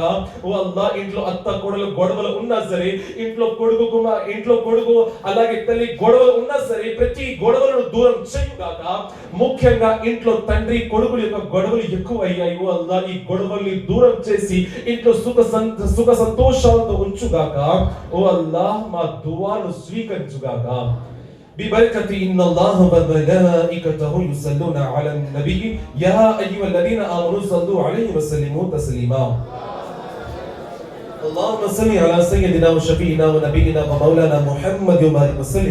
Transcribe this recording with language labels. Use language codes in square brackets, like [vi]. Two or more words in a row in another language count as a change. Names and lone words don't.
[te] ఓ అల్లా ఇంట్లో అత్త కోడలు గొడవలు ఉన్నా సరే, ఇంట్లో కొడుకు అలాగే తల్లి గొడవలు ఉన్నా సరే, ప్రతి గొడవలను దూరం చెయ్యుగాక. ముఖ్యంగా ఇంట్లో తండ్రి కొడుకుల యొక్క గొడవలు ఎక్కువ అయ్యాయి. ఓ అల్లా ఈ గొడవల్ని దూరం చేసి ఇంట్లో సుఖ సంతోషాలతో ఉంచుగాక. ఓ అల్లా మా దువాను స్వీకరించుగాక. [ar] ببركة إن الله وملائكته يصلون على النبي يا أيها الذين آمنوا صلوا عليه وسلموا تسليما. اللهم صل على سيدنا وشفيعنا ونبينا ومولانا محمد وبارك وسلم.